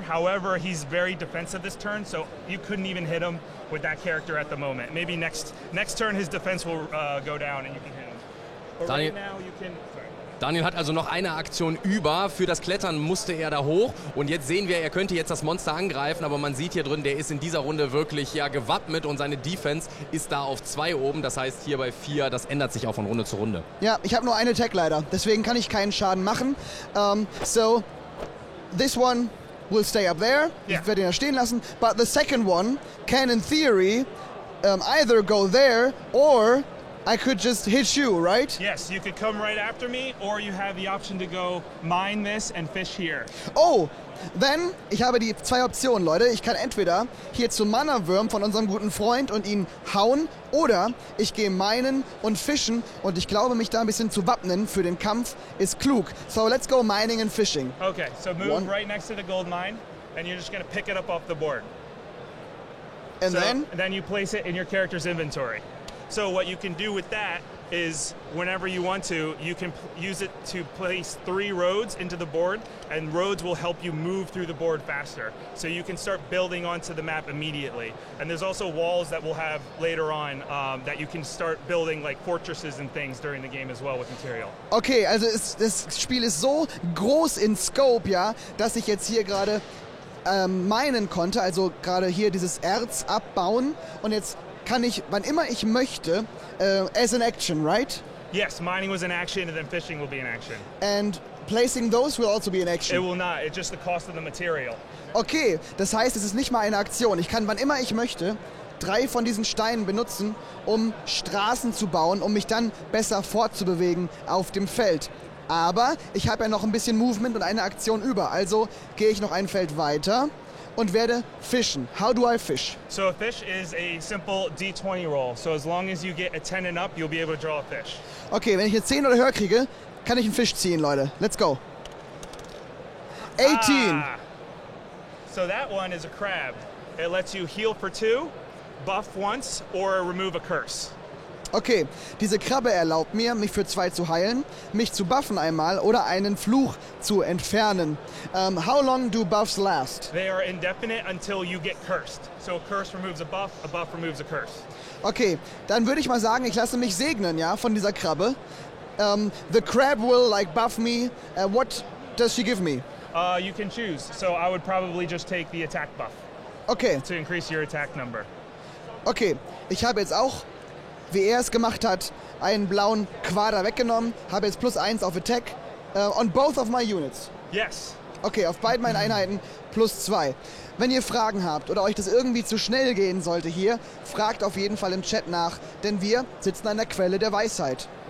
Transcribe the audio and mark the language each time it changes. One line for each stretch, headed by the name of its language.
English: However, he's very defensive this turn, so you couldn't even hit him with that character at the moment. Maybe next turn his defense will go down and you can hit him. But Daniel, right now you can... Sorry.
German: Daniel hat also noch eine Aktion über. Für das Klettern musste er da hoch. Und jetzt sehen wir, er könnte jetzt das Monster angreifen. Aber man sieht hier drin, der ist in dieser Runde wirklich ja gewappnet. Und seine Defense ist da auf 2 oben. Das heißt, hier bei 4, das ändert sich auch von Runde zu Runde. Ja, ich habe nur eine Attack leider. Deswegen kann ich keinen Schaden machen.
English: So, this one will stay up there. Yeah.
German: Ich werde ihn da stehen lassen.
English: But the second one can in theory either go there or I could just hit you, right? Yes, you could come right after me, or you have the option to go mine this and fish here. Oh, then,
German: ich habe die 2 Optionen, Leute. Ich kann entweder hier zum Mana-Wurm von unserem guten Freund und ihn hauen, oder ich gehe minen und fischen und ich glaube, mich da ein bisschen zu wappnen für den Kampf ist klug.
English: So let's go mining and fishing. Okay, so move right next to the gold mine, and you're just going to pick it up off the board. And then you place it in your character's inventory. So what you can do with that is whenever you want to, you can use it to place 3 roads into the board, and roads will help you move through the board faster. So you can start building onto the map immediately. And there's also walls that we'll have later on that you can start building like fortresses and things during the game as well with material.
German: Okay, also das Spiel ist so groß in Scope, ja, dass ich jetzt hier gerade minen konnte, also gerade hier dieses Erz abbauen und jetzt kann ich, wann immer ich möchte,
English: as an action, right? Yes, mining was an action and then fishing will be an action. And placing those will also be an action. It will not, it's just the cost of the material.
German: Okay, das heißt, es ist nicht mal eine Aktion. Ich kann, wann immer ich möchte, 3 von diesen Steinen benutzen, um Straßen zu bauen, um mich dann besser fortzubewegen auf dem Feld. Aber ich habe ja noch ein bisschen Movement und eine Aktion über, also gehe ich noch ein Feld weiter und werde fischen.
English: How do I fish? So a fish is a simple D20 roll. So as long as you get a 10 and up, you'll be able to draw a fish.
German: Okay, wenn ich jetzt 10 oder höher kriege, kann ich einen Fisch ziehen, Leute.
English: Let's go. 18. So that one is a crab. It lets you heal for 2, buff once, or remove a curse.
German: Okay, diese Krabbe erlaubt mir, mich für 2 zu heilen, mich zu buffen einmal oder einen Fluch zu entfernen.
English: How long do buffs last? They are indefinite until you get cursed. So a curse removes a buff removes a curse.
German: Okay, dann würde ich mal sagen, ich lasse mich segnen, ja, von dieser Krabbe.
English: The crab will like buff me. What does she give me? You can choose. So I would probably just take the attack buff. Okay. To increase your attack number.
German: Okay, ich habe jetzt auch, wie er es gemacht hat, einen blauen Quader weggenommen, habe jetzt +1 auf Attack
English: on both of my units. Yes.
German: Okay, auf beiden meinen Einheiten +2. Wenn ihr Fragen habt oder euch das irgendwie zu schnell gehen sollte hier, fragt auf jeden Fall im Chat nach, denn wir sitzen an der Quelle der Weisheit.